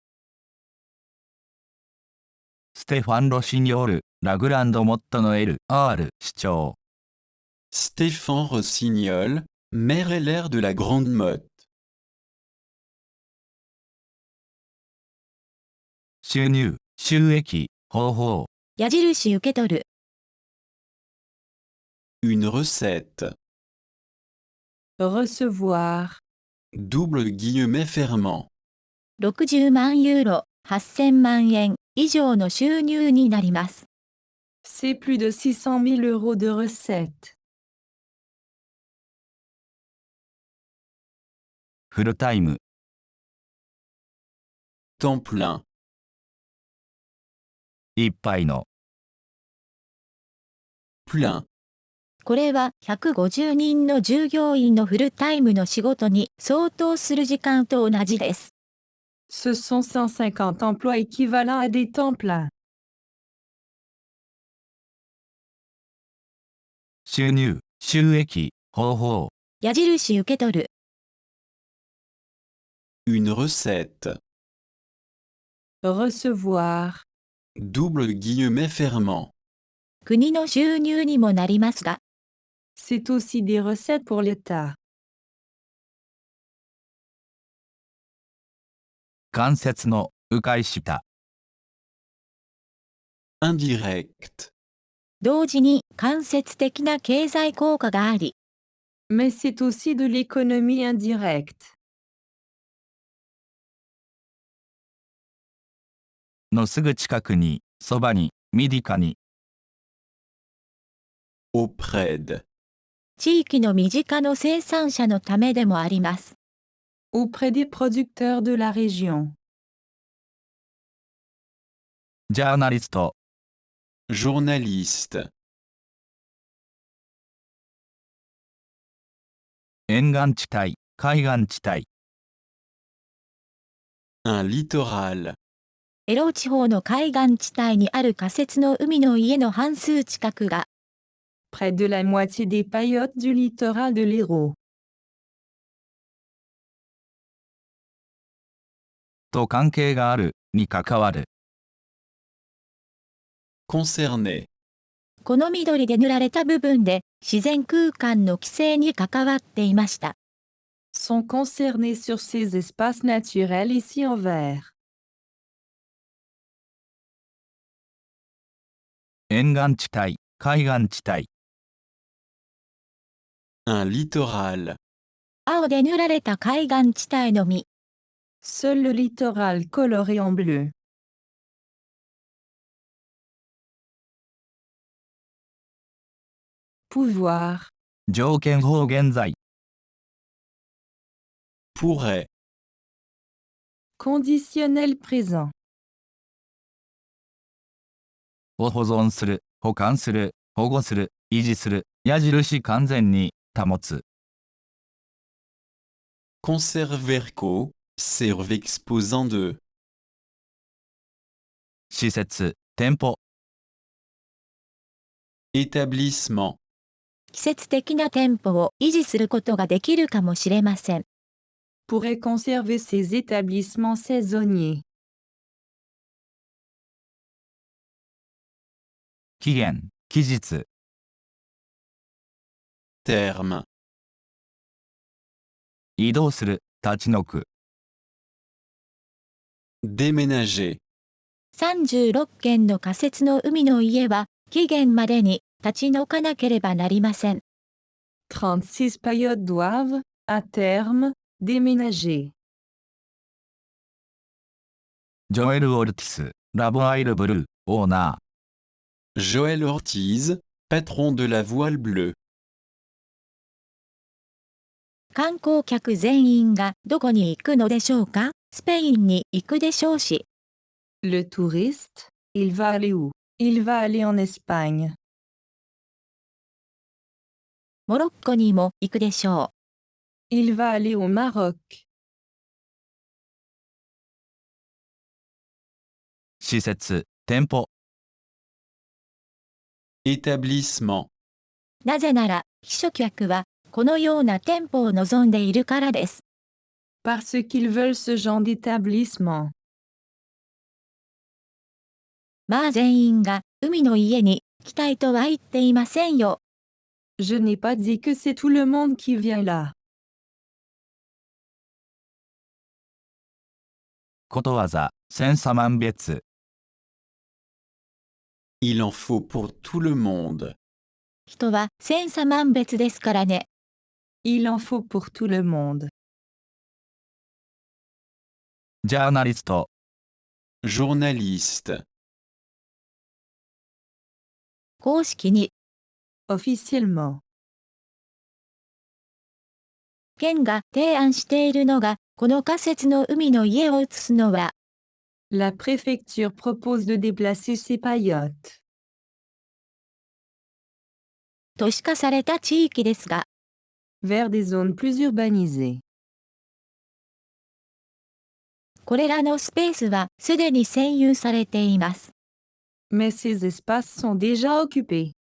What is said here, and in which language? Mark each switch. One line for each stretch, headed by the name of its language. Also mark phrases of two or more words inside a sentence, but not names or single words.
Japanese: ステファン・ロシニョール、ラグランド・モットの L.R. 市長、
French: Stéphane Rossignol, maire LR de la Grande Motte.
Japanese: 収入、収益、方法、矢印受け取る。
French: Une recette. Recevoir. Double guillemet fermant.
Japanese: 60 万ユーロ、8000万円以上の収入になります。
French: C'est plus de 600 000 euros de recettes.
Japanese: フルタイム、
French: Temps plein.
Japanese: いっぱいの、
French: Plein.
Japanese: これは150人の従業員のフルタイムの仕事に相当する時間と同じです。
French: Ce sont 150 emplois équivalents à des temps pleins.
Japanese: 収入、収益、方法、矢印受け取る。
French: Une recette. Recevoir. double guillemet fermant.
Japanese: 国の収入にもなりますが、
French: C'est aussi des recettes pour l'État.
Japanese: 間接の、迂回した。
French: Indirect.
Japanese: 同時に間接的な経済効果があり、
French: Mais c'est aussi de l'économie indirecte.
Japanese: のすぐ近くに、そばに、身近に。
French: Auprès de.
Japanese: 地域の身近の生産者のためでもあります。
French: Auprès des producteurs de la région.
Japanese: ジャーナリスト、
French: Journaliste.
Japanese: 沿岸地帯、海岸地帯。
French: Un littoral.
Japanese: エロー地方の海岸地帯にある仮設の海の家の半数近くが、
French: Près de la moitié des paillotes du littoral de l'Hérault.
Japanese: と関係がある、に関わる。
French: Concerné.
Japanese: この緑で塗られた部分で自然空間の規制に関わっていました。
French: Sont concernés sur ces espaces naturels ici en vert.
Japanese: 沿岸地帯、海岸地帯。
French: Un littoral.
Japanese: 青で塗られた海岸地帯のみ。
French: Seul le littoral coloré en bleu. Pouvoir.
Japanese: 条件法現在。
French: Pourrait. Conditionnel présent.
Japanese: を保存する、保管する、保護する、維持する、矢印完全に、保つ。
French: Conserver co. Serve exposant de.
Japanese: 施設、店舗。
French: Établissement.
Japanese: 季節的な店舗を維持することができるかもしれません。
French: Pourrait conserver ces établissements saisonniers.
Japanese: 期限、期日。
French: Terme.
Japanese: 移動する、立ち退く。
French: Déménager.
Japanese: 36軒の仮設の海の家は期限までに立ち退かなければなりません。
French: 36 paillotes doivent, à terme, déménager.
Japanese: ジョエル・オルティス、ラボアイル・ブルー、オーナー。
French: Joël Ortiz, patron de la Voile Bleue.
Japanese: 観光客全員がどこに行くのでしょうか？スペインに行くでしょうし。
French: Le touriste, il va aller où? Il va aller en Espagne.
Japanese: モロッコにも行くでしょ
French: Il va aller au Maroc.
Japanese: 施設、店舗。
French: Établissement.
Japanese: う。なぜなら、避暑客はこのような店舗を望んでいるからです。
French: Parce qu'ils veulent ce genre d'établissement.
Japanese: まあ全員が海の家に来たいとは言っていませんよ。
French: Je n'ai pas dit que c'est tout le monde qui vient là.
Japanese: ことわざ、千差万別。
French: Il en faut pour tout le monde.
Japanese: 人は千差万別ですからね。
French: Il en faut pour tout le monde.
Japanese: ジャーナリスト、
French: Journaliste.
Japanese: 公式に
French: Officiellement.
Japanese: 県が提案しているのが、この仮設の海の家を移すのは、
French: La préfecture propose de déplacer ces paillotes.
Japanese: 都市化された地域ですが、
French: Vers des zones plus urbanisées.
Japanese: これらのスペースはすでに占有されています。
French: Mais ces espaces sont déjà occupés.